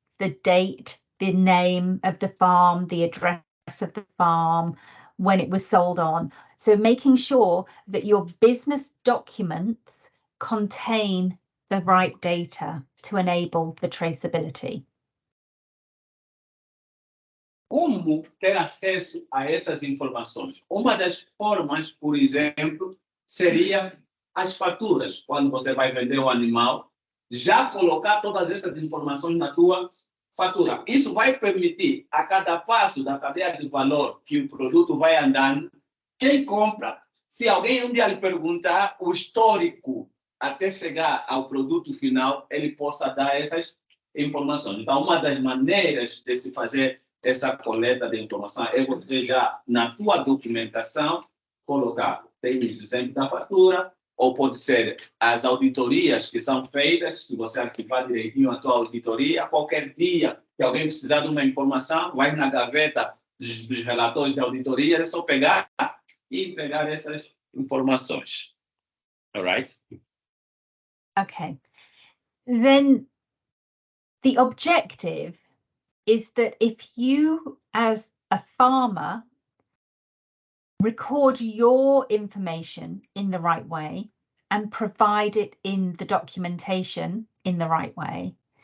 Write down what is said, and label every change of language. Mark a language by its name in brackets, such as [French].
[English] the date, the name of the farm, the address of the farm, when it was sold on. So making sure that your business documents contain the right data to enable the traceability. [Portuguese] Como ter acesso a essas informações? Uma das formas, por exemplo, seria as faturas. Quando você vai vender o animal, já colocar todas essas informações na tua fatura. Isso vai permitir, a cada passo da cadeia de valor que o produto vai andando, quem compra, se alguém um dia lhe perguntar o histórico até chegar ao produto final, ele possa dar essas informações. Então, uma das maneiras de se fazer essa coleta de informação é você já, na tua documentação, colocar, tem o exemplo da fatura, ou pode ser as auditorias que são feitas, se você arquivar direitinho a tua auditoria, qualquer dia que alguém precisar de uma informação, vai na gaveta dos relatórios de auditoria, é só pegar e entregar essas informações. [English] All right? Okay. Then the objective is that if you, as a farmer, record your information in the right way and provide it in the documentation in the right way,